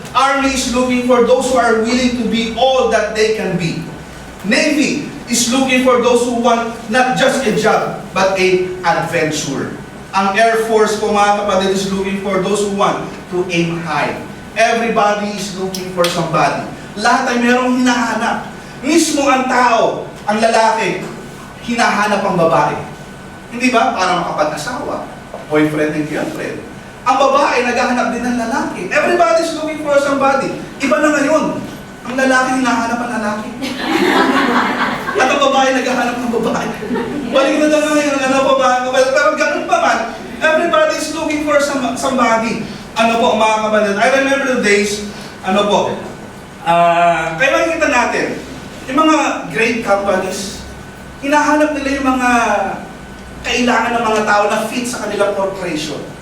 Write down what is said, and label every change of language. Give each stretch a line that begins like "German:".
English: Army is looking for those who are willing to be all that they can be. Navy is looking for those who want not just a job, but an adventure. Ang Air Force
Filipino: po mga kapatid
English: is looking for those who want to aim high. Everybody is looking for somebody.
Filipino: Lahat ay merong hinahanap. Mismo ang tao, ang lalaki, hinahanap ang babae. Hindi ba? Para makapag-asawa.
English: Boyfriend and girlfriend.
Filipino: Ang babae, naghahanap din ng lalaki.
English: Everybody is looking for somebody.
Filipino: Iba na ngayon. Ang lalaki, hinahanap ang lalaki. At ang babae, naghahanap ng babae. Balik na ngayon, ano po ba? Pero ganun pa man,
English: everybody is looking for somebody.
Filipino: Ano po, mga kapatid?
English: I remember the days,
Filipino: ano po, kaya makikita natin, yung mga great companies, hinahanap nila yung mga kailangan ng mga tao na fit sa kanilang corporation.